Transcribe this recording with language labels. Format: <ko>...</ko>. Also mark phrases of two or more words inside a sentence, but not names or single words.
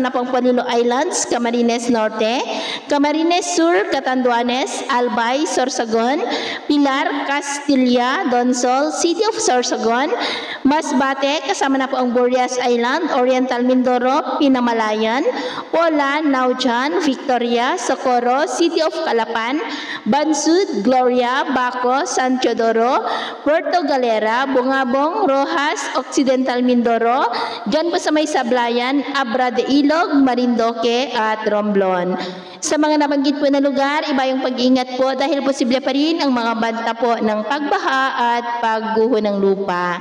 <tl>na pong Polillo Islands, Camarines Norte, Camarines Sur, Catanduanes, Albay, Sorsogon, Pilar, Castilla, Donsol, City of Sorsogon, Masbate, kasama na po ang Burias Island, Oriental Mindoro, Pinamalayan, Pola, Naujan, Victoria, Socorro, City of Calapan, Bansud, Gloria, Baco, San Teodoro, Puerto Galera, Bungabong, Rojas, Occidental Mindoro, dyan po sa may Sablayan, Abra de Ilog, Marinduque at Romblon. Sa mga nabanggit po na lugar, iba yung pag-iingat po dahil posible pa rin ang mga banta po ng pagbaha at pagguho ng lupa.</tl>